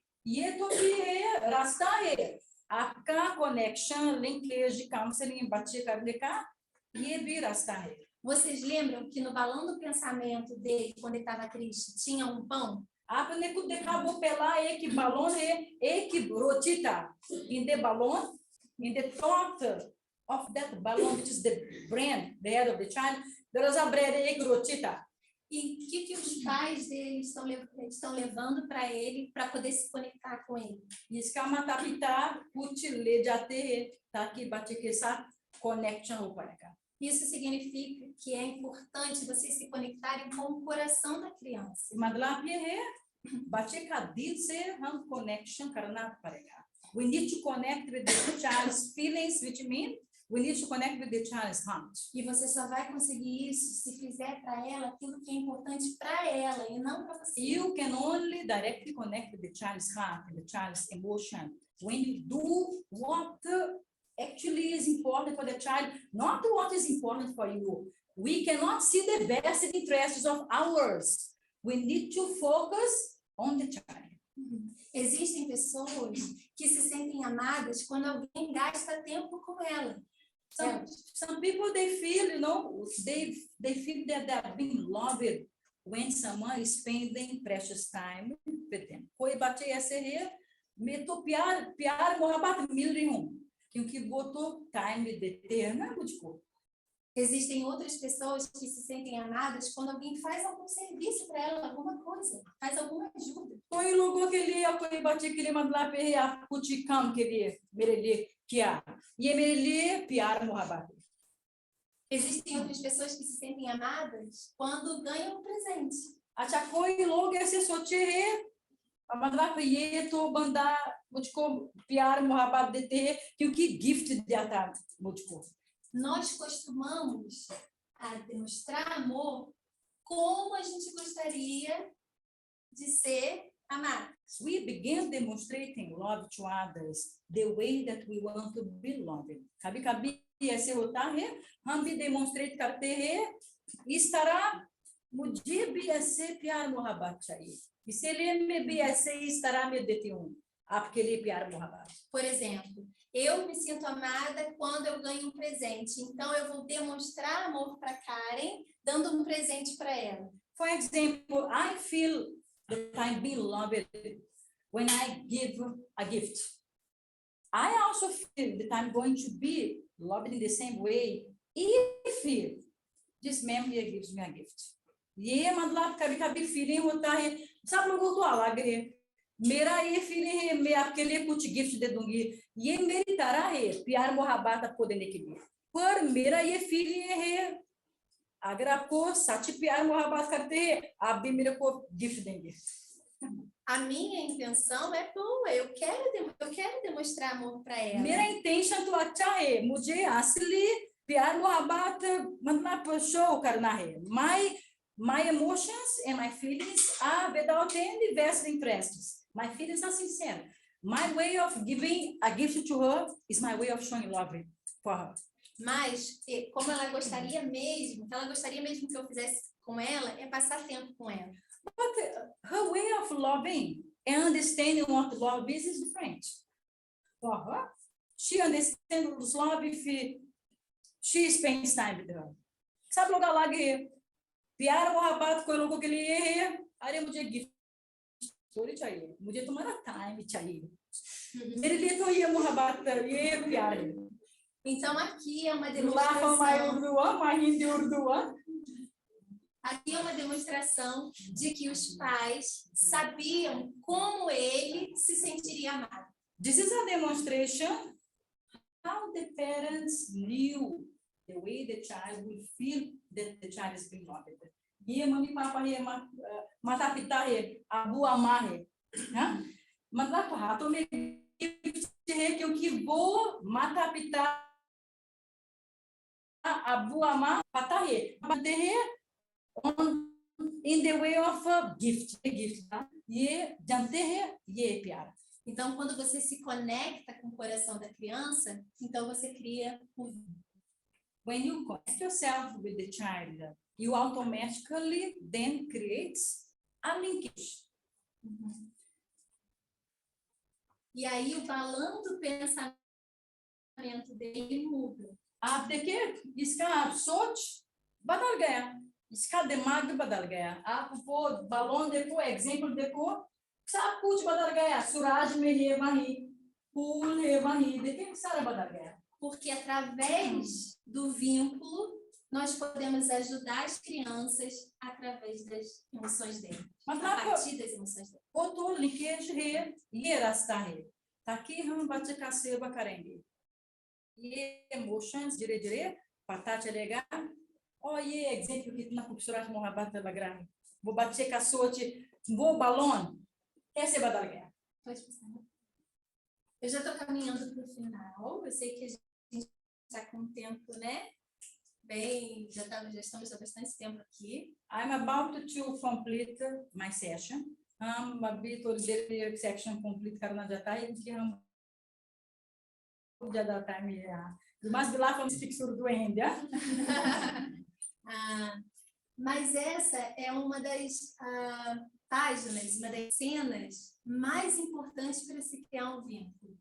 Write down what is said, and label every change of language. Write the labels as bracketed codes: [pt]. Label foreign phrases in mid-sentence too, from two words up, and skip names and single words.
[hi] ये तो भी है, रास्ता है आपका [en] connection linkage counseling [hi] बच्चे करने का ये भी रास्ता है. [pt] Vocês lembram que no balão do pensamento dele, quando ele estava triste, tinha um pão? [hi] आपने खुद देखा वो पहला एक balloon है, एक रोटी था. [en] In the balloon, in the thought of that balloon, which is the brain, the head of the child, there was a bread, [hi] एक रोटी था. [pt] E o que os pais dele estão levando para ele para poder se conectar com ele? [hi] इसका माता पिता कुछ ले जाते हैं ताकि बच्चे के साथ connection हो पाएगा. [pt] Isso significa que é importante vocês se conectarem com o coração da criança. [hi] मतलब ये है बच्चे का दिल से हम connection करना पड़ेगा. [en] We need to connect with the child's feelings, which mean we need to connect with the child's heart. [pt] E você só vai conseguir isso se fizer para ela aquilo que é importante para ela e não para você. [en] You can only directly connect with the child's heart and the child's emotion when you do what actually is important for the child, not what is important for you. We cannot see the best interests of ours. We need to focus on the child. [pt] Existem pessoas que se sentem amadas quando alguém gasta tempo com ela. [en] Some people, they feel, you know, they feel that they are being loved when someone is spending precious time with them. [hi] कोई बच्चे ऐसे हैं, मैं तो प्यार मोहब्बत मिल रही हूँ क्योंकि वो तो time देते हैं ना मुझको. [pt] Existem outras pessoas que se sentem amadas quando alguém faz algum serviço para ela, alguma coisa, faz alguma ajuda. [hi] कोई लोगों के लिए और कोई बच्चे के लिए मतलब है आप कुछ काम के लिए मेरे लिए किया, ये मेरे लिए प्यार मोहब्बत है. [pt] Existem outras pessoas que se sentem amadas quando ganham um presente. [hi] अच्छा कोई लोग ऐसे सोचे हैं मतलब ये तो बंदा मुझको प्यार मोहब्बत देते हैं क्योंकि गिफ्ट देता मुझको. [pt] Nós costumamos a demonstrar amor como a gente gostaria de ser amado. [en] We begin demonstrating love to others the way that we want to be loved. [hi] कभी-कभी ऐसे होता है हम भी demonstrate करते हैं इस तरह मुझे भी ऐसे प्यार मोहब्बत चाहिए इसीलिए मैं भी ऐसे इस तरह में देती हूँ आपके लिए प्यार मोहब्बत. [pt] Por exemplo, eu me sinto amada quando eu ganho um presente, então eu vou demonstrar amor para Karen dando um presente para ela. [en] For example, I feel that I'm being loved when I give a gift. I also feel that I'm going to be loved in the same way if this man here gives me a gift. [hi] ये मतलब कभी-कभी feeling होता है सब लोगों को अलग है. मेरा ये feeling है मैं आपके लिए कुछ गिफ्ट दे दूंगी ये मेरी तरह है प्यार मोहब्बत आपको देने के लिए. पर मेरा ये feeling है अगर आपको सच प्यार मोहब्बत करते हैं आप भी मेरे को गिफ्ट देंगे. [pt] A minha intenção é boa, eu quero demonstrar amor para ela. [hi] मेरा intention तो अच्छा है मुझे असली प्यार मोहब्बत मतलब शो करना है. [en] My emotions and my feelings are without any vested interests. My feelings are sincere. My way of giving a gift to her is my way of showing love for her. [pt] Mas, como ela gostaria mesmo que eu fizesse com ela, é passar tempo com ela. [en] But her way of loving and understanding what love is different. For her, she understands love if she spends time with her. [hi] सब लोग अलग है. प्यार मोहब्बत कोई लोगों के लिए है अरे मुझे गिफ्ट थोड़ी चाहिए मुझे तुम्हारा टाइम चाहिए. मेरे लिए तो ये मोहब्बत ये प्यार है. [pt] Então aqui é uma demonstração. Aqui é uma demonstração de que os pais sabiam como ele se sentiria amado. [en] This is a demonstration how the parents knew the way the child will feel that the child is being loved. [hi] ये मम्मी पापा है माता पिता है अबू अम्मा है मतलब हाथों में है क्योंकि वो माता पिता अबू अम्मा पता है बनते हैं [en] in the way of a gift [hi] ये जानते हैं ये प्यार. [pt] Então, quando você se conecta com o coração da criança, então você cria o. [en] When you connect yourself with the child, you automatically then create a linkage. [pt] E aí o balão do pensamento dele muda. [hi] आप देखिए इसका सोच बदल गया, इसका दिमाग भी बदल गया। आप वो balon देखो, एग्जाम्पल देखो, सब कुछ बदल गया। सूरज में है वहीं, फूल है वहीं, देखिए सारा बदल गया। [pt] Porque através do vínculo, nós podemos ajudar as crianças através das emoções dele, a [hi] मतलब [pt] partir das emoções dele. [hi] वो तो लिंकेज है, ये रास्ता है, ताकि हम बच्चे का सेवा करेंगे। ये इमोशंस धीरे धीरे पता चलेगा। और ये एग्जाम्पल कितना खूबसूरत मोहब्बत लग रहा है। वो बच्चे का सोच, वो balon कैसे बदल गया। [pt] Pode passar, né? Eu já estou caminhando para o final. Eu sei que a gente está com um tempo, né? Bem, já estamos há bastante tempo aqui. [en] I'm about to complete my session. [hi] हम अभी थोड़ी देर में [en] section complete [hi] करना चाहता है, क्योंकि हम ज़्यादा टाइम है यहाँ। [pt] Mas lá vamos fixar do ainda. Mas essa é uma das páginas, uma das cenas mais importantes para se criar um vínculo.